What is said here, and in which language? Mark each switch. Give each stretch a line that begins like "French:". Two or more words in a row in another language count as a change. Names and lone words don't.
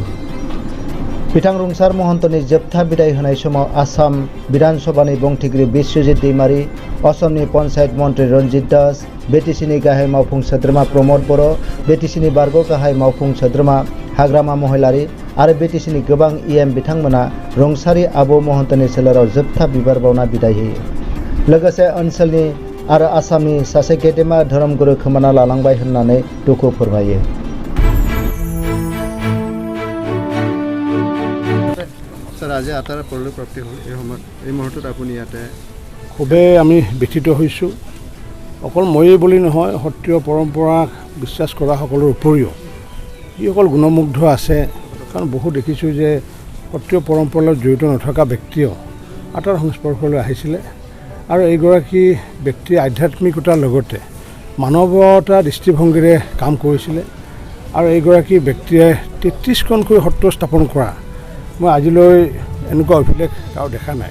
Bodo: बिथां रुंसार महन्तनि जोबथा बिदाय होनाय समाव आसाम विधान सभानि बुंथिगिरि बिश्वजित दैमारी, असमनि पन्चायत मन्त्रि रन्जित दास, बिटिसिनि गाहाय मावफुं सोद्रोमा प्रमद बर', बिटिसिनि बारग' गाहाय मावफुं सोद्रोमा हाग्रामा महिलारि आरो बिटिसिनि गोबां इएम बिथांमोना रुंसारि आबौ महन्तनि सोलेराव जोबथा बिबार बावना बिदाय होयो। लोगोसे ओनसोलनि आरो आसामनि सासे गेदेमा धोरोमगुरु खोमाना लालांबाय होननानै दुखु फोरमायो।
Assamese: ছাৰ, আজি আটাৰ পৰলোক প্ৰাপ্তি হ'ল এই মুহূৰ্তত আপুনি ইয়াতে খুবেই আমি ব্যথিত হৈছোঁ। অকল ময়েই বুলি নহয়, সত্ৰীয় পৰম্পৰাক বিশ্বাস কৰা সকলৰ উপৰিও যিসকল গুণমুগ্ধ আছে, কাৰণ বহু দেখিছোঁ যে সত্ৰীয় পৰম্পৰাৰ লগত জড়িত নথকা ব্যক্তিও আটাৰ সংস্পৰ্শলৈ আহিছিলে আৰু এইগৰাকী ব্যক্তিয়ে আধ্যাত্মিকতাৰ লগতে মানৱতা দৃষ্টিভংগীৰে কাম কৰিছিলে আৰু এইগৰাকী ব্যক্তিয়ে 33খনকৈ সত্ৰ স্থাপন কৰা মই আজিলৈ এনেকুৱা অভিলেখ কাৰো দেখা নাই।